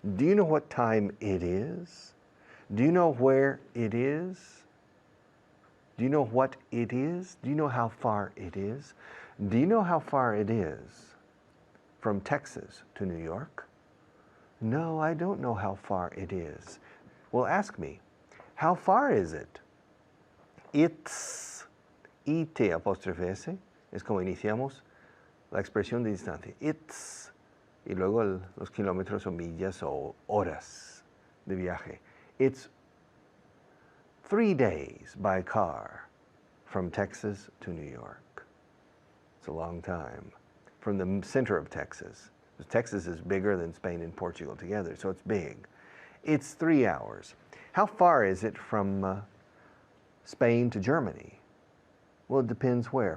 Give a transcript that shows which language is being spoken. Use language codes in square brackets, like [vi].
[en] Do you know what time it is? Do you know where it is? Do you know what it is? Do you know how far it is? Do you know how far it is from Texas to New York? No, I don't know how far it is. Well, ask me, how far is it? [es] It's, IT apóstrofe S, es como iniciamos la expresión de distancia. It's, y luego los kilómetros o millas o horas de viaje. [en] It's 3 days by car from Texas to New York. It's a long time. From the center of Texas. Texas is bigger than Spain and Portugal together, so it's big. It's 3 hours. How far is it from Spain to Germany? Well, it depends where.